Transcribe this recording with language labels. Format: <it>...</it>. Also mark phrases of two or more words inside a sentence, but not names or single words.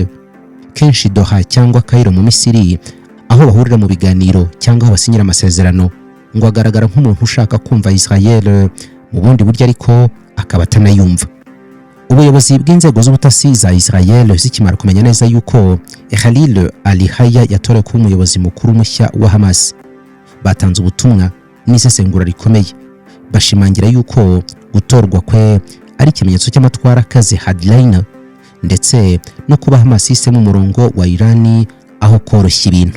<rw>Kenshi Doha cyangwa Cairo mu Misiri, aho bahurira mu biganiro cyangwa aho basinyira amasezerano, ngo agaragara nk'umuntu ushaka kumva Israel mu bundi buryo ariko akaba atanayumva. Ubuyobozi bw'inzego z'ubutasi za Israel zikimara kumenya neza yuko Khalil al-Hayya yatorewe kuba umuyobozi mukuru mushya wa Hamas, batanze ubutumwa n'isesengura rikomeye. Bashimangira yuko gutorwa kwe ari ikimenyetso cy'amatwara akaze headline, ndetse no kuba Hamas isemu umurongo wa Iran aho koroshya ibintu.</rw>